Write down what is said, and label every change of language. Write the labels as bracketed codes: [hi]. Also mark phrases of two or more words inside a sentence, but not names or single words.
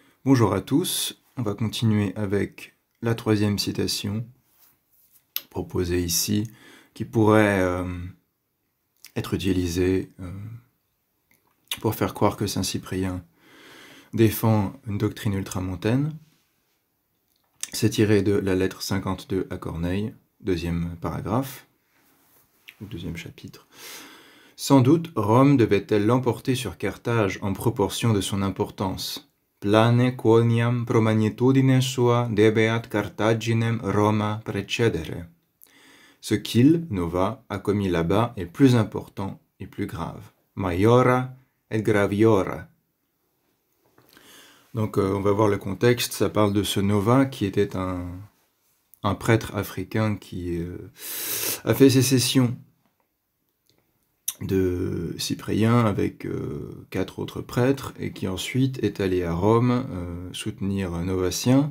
[fr] Bonjour à tous, on va continuer avec la troisième citation proposée ici, qui pourrait être utilisée pour faire croire que Saint Cyprien défend une doctrine ultramontaine. C'est tiré de la lettre 52 à Corneille, deuxième paragraphe, ou deuxième chapitre. Sans doute, Rome devait-elle l'emporter sur Carthage en proportion de son importance. [la] Plane quoniam pro magnitudine sua debeat Carthaginem Roma precedere. [fr] Ce qu'il, Nova, a commis là-bas est plus important et plus grave. [la] Maiora et graviora. [fr] Donc on va voir le contexte, ça parle de ce Nova qui était un prêtre africain qui a fait sécession de Cyprien avec 4 autres prêtres et qui ensuite est allé à Rome soutenir Novatien.